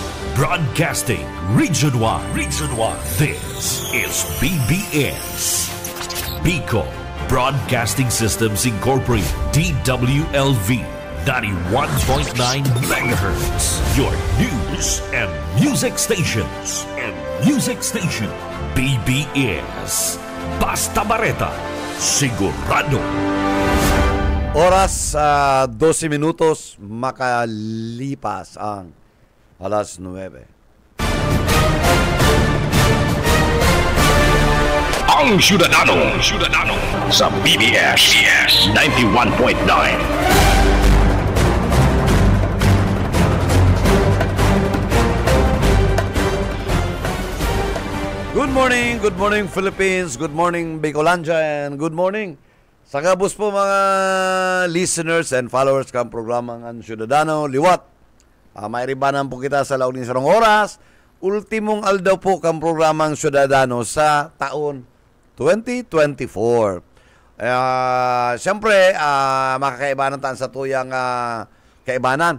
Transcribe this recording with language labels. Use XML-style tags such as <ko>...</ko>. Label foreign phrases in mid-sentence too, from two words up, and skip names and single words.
<en>Broadcasting Region 1. Region 1. This is BBS. Bicol Broadcasting Systems Incorporated. DWLV 91.9 MHz. Your news and music stations.</en> <bik>BBS. Basta Bareta. Sigurado.</bik> <tl>Oras 12 minutos makalipas ang alas 9.</tl> <bik>Ang Syudadano sa BBS 91.9.</bik> <en>Good morning Philippines, good morning Bicolandia, and good morning</en> <bik>sa kabus po mga</bik> <en>listeners and followers</en> <bik>kang programang</bik> <en>Ang Syudadano Liwat.</en> <bik>May ribanan po kita sa laon ng sarong oras. Ultimong aldaw po kang programang Syudadano sa taon 2024. Siyempre, makakaibanan tayo sa tuyang kaibanan.</bik>